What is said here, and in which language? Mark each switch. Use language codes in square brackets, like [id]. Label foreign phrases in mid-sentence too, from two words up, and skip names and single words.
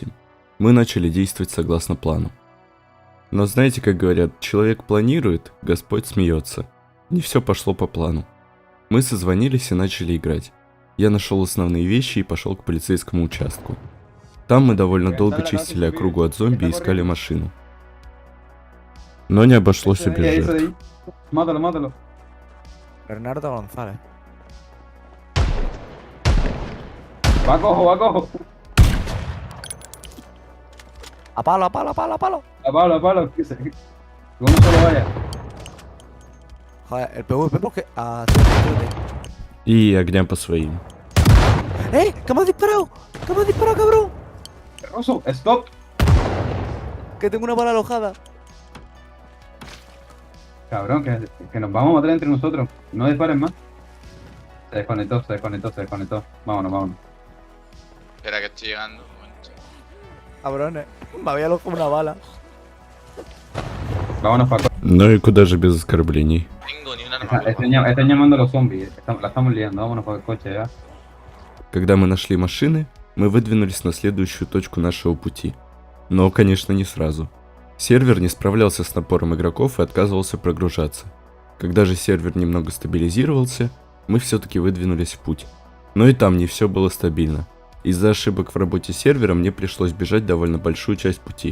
[ru] Мы начали действовать согласно плану. Но знаете, как говорят, человек планирует, Господь смеется. Не все пошло по плану. Мы созвонились и начали играть. Я нашел основные вещи и пошел к полицейскому участку. Там мы довольно долго чистили округу от зомби и искали машину. Но не обошлось и без жертв. [es] Mátalo. Bernardo González. Va cojo. A palo. A palo, que uno solo vaya. Joder, el PvP porque... [ru] И огня по своим. [es] ¡Que me has disparado! Cabrón! Rosso, stop. Que tengo una bala alojada. Cabrón, que nos vamos a matar entre nosotros. No disparen más. Se desconectó. Vámonos. Espera que estoy llegando un momento. Cabrones, me había alojado una bala. Vámonos para [ru] Ну и куда же без оскорблений? [es] Tengo ni una Están llamando a los zombies. La estamos liando. Vámonos por el coche ya. [ru] Когда мы нашли машины, мы выдвинулись на следующую точку нашего пути. Но, конечно, не сразу. Сервер не справлялся с напором игроков и отказывался прогружаться. Когда же сервер немного стабилизировался, мы все-таки выдвинулись в путь. Но и там не все было стабильно. Из-за ошибок в работе сервера мне пришлось бежать довольно большую часть пути.